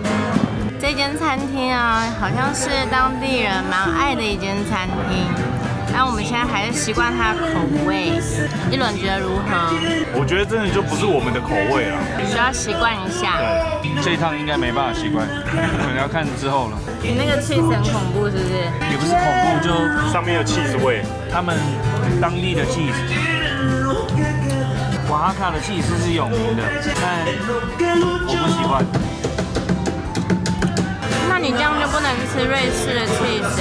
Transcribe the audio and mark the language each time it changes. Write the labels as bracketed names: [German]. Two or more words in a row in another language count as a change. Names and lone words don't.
[Chinese] 這間餐廳啊，好像是當地人蠻愛的一間餐廳。但我們現在還是習慣它的口味，一輪覺得如何？我覺得真的就不是我們的口味了，需要習慣一下。对，這一趟應該沒辦法習慣，可能要看之後了。你那個 cheese 很恐怖，是不是？也不是恐怖，就上面有 cheese 味，他們當地的 cheese，瓦哈卡的 cheese 是有名的，但我不習慣。那你這樣就不能吃瑞士的 cheese